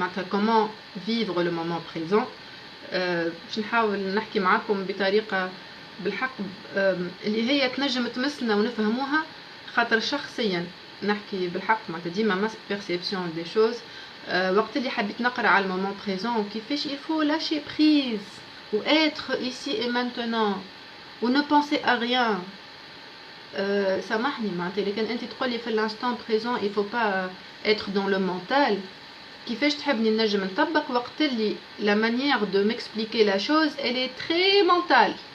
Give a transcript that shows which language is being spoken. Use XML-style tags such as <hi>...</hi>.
<fr>comment vivre le moment présent.</fr> <ar>باش نحاول نحكي معاكم بطريقه بالحق اللي هي تنجم تمسنا ونفهموها، خاطر شخصيا نحكي بالحق معناتها ديما ما بيرسيبسيون دي شوز. وقت اللي حبيت نقرا على المومون بريزون وكيفاش</ar> <fr>il faut lâcher prise ou être ici et maintenant ou ne penser à rien.</fr> <ar>سامحني معناتها اللي كان انت تقولي في</ar> <fr>l'instant présent il faut pas être dans le mental،</fr> <ar>كيفاش تحبني نجم نطبق وقت اللي</ar> <fr>la manière de m'expliquer la chose elle est très mentale.</fr>